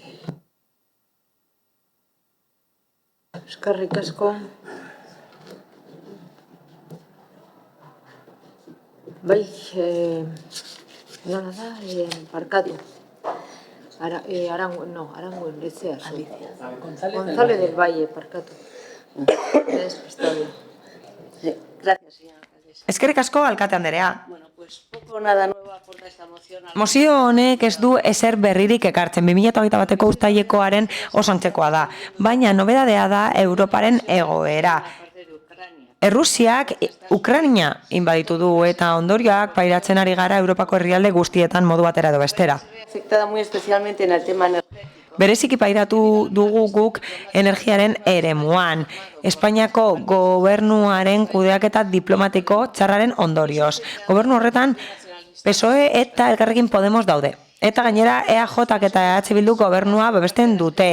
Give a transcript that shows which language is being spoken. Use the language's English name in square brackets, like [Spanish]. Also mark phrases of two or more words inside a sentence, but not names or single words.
[Basque] Eskerrik asko. Bai, nola da, barkatu. Aranguen, letzea. González del Valle, barkatu. [Spanish] Despistado. Gracias, señora alcaldesa. [Basque] Eskerrik asko, alkate anderea. [Spanish] Bueno, pues poco nada nuevo aporta esta moción. [Basque] Mozio honek ez du ezer berririk ekartzen, 2021ko uztailekoaren oso antzekoa da, baina nobedadea da Europaren egoera. Errusiak Ukraina inbaditu du eta ondorioak pairatzen ari gara Europako herrialde guztietan modu batera edo bestera. [Spanish] Afectada muy especialmente en el tema energético. [Basque] Bereziki pairatu dugu guk energiaren eremuan. Espainiako gobernuaren kudeaketa diplomatiko txarraren ondorioz. Gobernu horretan PSOE eta Elkarrekin Podemos daude. Eta gainera EAJak eta EH Bildu gobernua babesten dute.